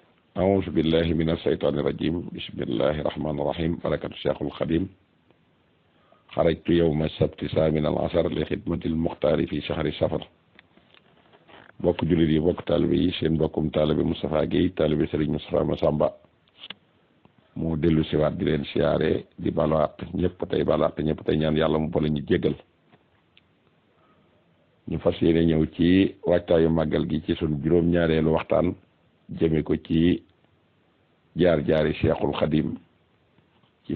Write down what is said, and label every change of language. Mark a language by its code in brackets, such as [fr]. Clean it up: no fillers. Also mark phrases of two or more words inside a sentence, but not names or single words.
[ar] أعوذ بالله من الشيطان الرجيم بسم الله الرحمن الرحيم بركة الشيخ الخديم خرجت يوم السبت الثامن عشر لخدمة المختار في شهر سفر [wo] bokk jullit yi bokk taalibe yi seen bokkum taalibe Moustapha Guèye taalibe Serigne Moustapha Massamba moo dellu siwaat di leen siyaare di balwaat ñëpp tey balwaat ñëpp tey ñaan yàlla mu boole ñu jéggal ñu fas yéene ñëw ci waajtaayu màggal gi ci sunu juróom-ñaareelu waxtaan jëme ko ci jaar-jaari Cheikhul Khadim ci